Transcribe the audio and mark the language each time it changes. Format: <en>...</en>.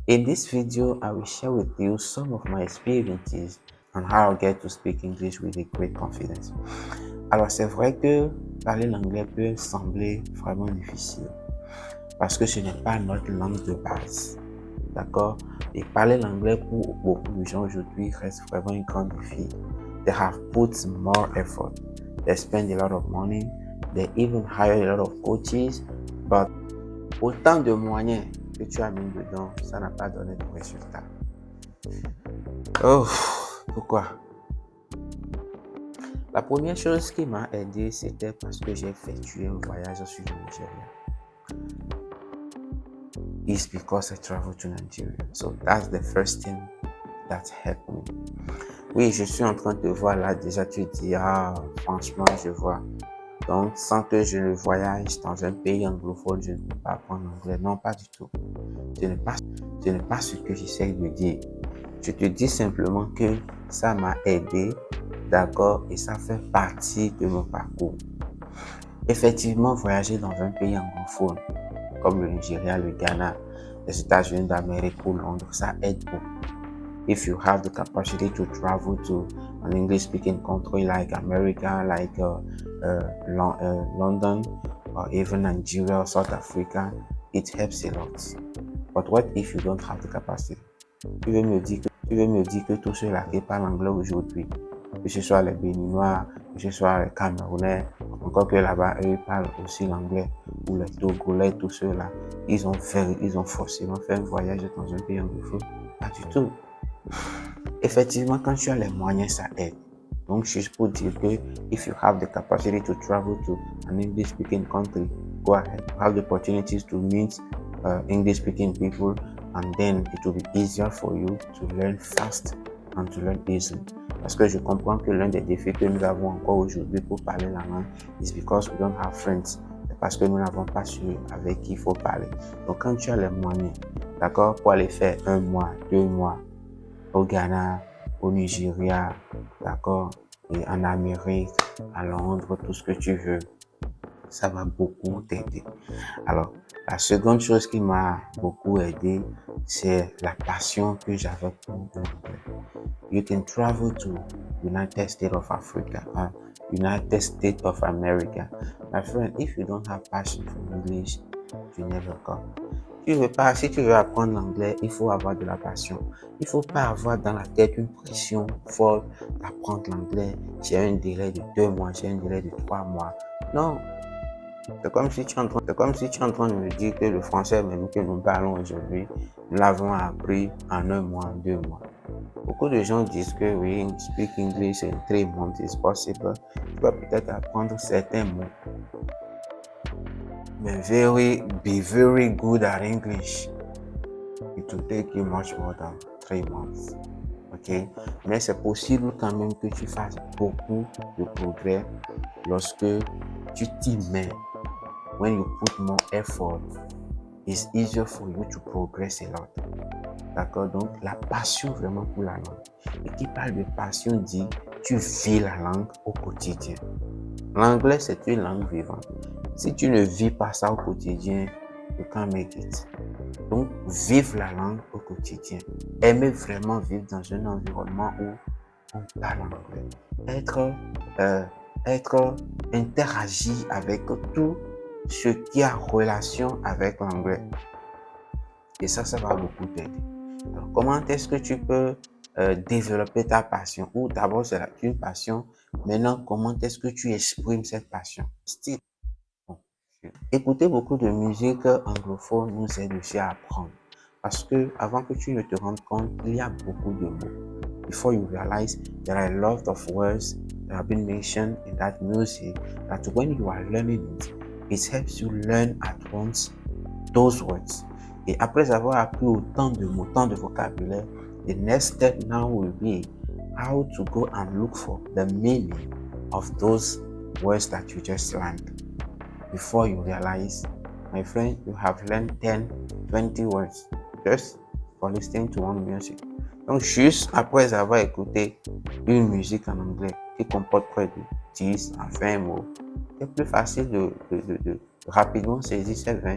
<en>In this video, I will share with you some of my experiences on how I get to speak English with a great confidence.</en> <fr>Alors, c'est vrai que parler l'anglais peut sembler vraiment difficile parce que ce n'est pas notre langue de base. D'accord? Et parler l'anglais pour beaucoup de gens aujourd'hui reste vraiment un grand défi.</fr> <en>They have put more effort. They spend a lot of money. They even hire a lot of coaches.</en> <fr>But autant de moyens que tu as mis dedans, ça n'a pas donné de résultat. Oh, pourquoi? La première chose qui m'a aidé, c'était parce que j'ai effectué un voyage sur le Nigeria.</fr> <en>It's because I traveled to Nigeria. So that's the first thing that helped me.</en> <fr>Oui, je suis en train de voir là, déjà tu dis, ah, franchement, je vois. Donc, sans que je ne voyage dans un pays anglophone, je ne peux pas apprendre l'anglais. Non, pas du tout. Ce n'est pas ce que j'essaie de dire. Je te dis simplement que ça m'a aidé, d'accord, et ça fait partie de mon parcours. Effectivement, voyager dans un pays anglophone, comme le Nigeria, le Ghana, les États-Unis d'Amérique ou Londres, ça aide beaucoup.</fr> <en>If you have the capacity to travel to an English-speaking country like America, like London, or even Nigeria or South Africa, it helps a lot. But what if you don't have the capacity?</en> <fr>Tu veux me dire que tous ceux-là qui parlent anglais aujourd'hui, que ce soit les Béninois, que ce soit les Camerounais, encore que là-bas, eux parlent aussi l'anglais, ou les Togolais, tous ceux-là, ils ont forcément fait un voyage dans un pays anglophone? Pas du tout. Effectivement, quand tu as les moyens, ça aide. Donc, juste pour dire que</fr> <en>if you have the capacity to travel to an English-speaking country, go ahead. You have the opportunities to meet English-speaking people, and then it will be easier for you to learn fast and to learn easily.</en> <fr>Parce que je comprends que l'un des défis que nous avons encore aujourd'hui pour parler la langue</fr> <en>is because we don't have friends.</en> <fr>C'est parce que nous n'avons pas su avec qui il faut parler. Donc, quand tu as les moyens, d'accord, pour aller faire 1 mois, 2 mois, au Ghana, au Nigeria, d'accord, et en Amérique, à Londres, tout ce que tu veux, ça va beaucoup t'aider. Alors, la seconde chose qui m'a beaucoup aidé, c'est la passion que j'avais pour l'anglais.</fr> <en>You can travel to United States of Africa, United States of America. My friend, if you don't have passion for English, you never come.</en> <fr>Si tu veux apprendre l'anglais, il faut avoir de la passion. Il ne faut pas avoir dans la tête une pression folle d'apprendre l'anglais. J'ai un délai de 2 mois, j'ai un délai de 3 mois. Non, c'est comme si tu es en train de me dire que le français même que nous parlons aujourd'hui, nous l'avons appris en 1 mois, 2 mois. Beaucoup de gens disent que oui,</fr> <en>speak English in 3 months is possible.</en> <fr>Tu vas peut-être apprendre certains mots.</fr> <en>Mais be very good at English. It will take you much more than 3 months. Ok?</en> <fr>Mais c'est possible quand même que tu fasses beaucoup de progrès lorsque tu t'y mets.</fr> <en>When you put more effort, it's easier for you to progress a lot.</en> <fr>D'accord? Donc, la passion vraiment pour la langue. Et qui parle de passion dit, tu vis la langue au quotidien. L'anglais, c'est une langue vivante. Si tu ne vis pas ça au quotidien,</fr> <en>you can't make it.</en> <fr>Donc, vivre la langue au quotidien. Aimer vraiment vivre dans un environnement où on parle anglais. Être interagi avec tout ce qui a relation avec l'anglais. Et ça va beaucoup t'aider. Alors, comment est-ce que tu peux développer ta passion? Ou d'abord, c'est une passion. Maintenant, comment est-ce que tu exprimes cette passion? Style. Bon. Écouter beaucoup de musique anglophone nous aide aussi à apprendre. Parce que avant que tu ne te rendes compte, il y a beaucoup de mots.</fr> <en>Before you realize, there are a lot of words that have been mentioned in that music that when you are learning it, it helps you learn at once those words.</en> <fr>Et après avoir appris autant de mots, tant de vocabulaire,</fr> <en>the next step now will be how to go and look for the meaning of those words that you just learned. Before you realize, my friend, you have learned 10, 20 words just for listening to one music.</en> <fr>Donc, juste après avoir écouté une musique en anglais qui comporte près de 10 à 20 mots, c'est plus facile de rapidement saisir ces</fr>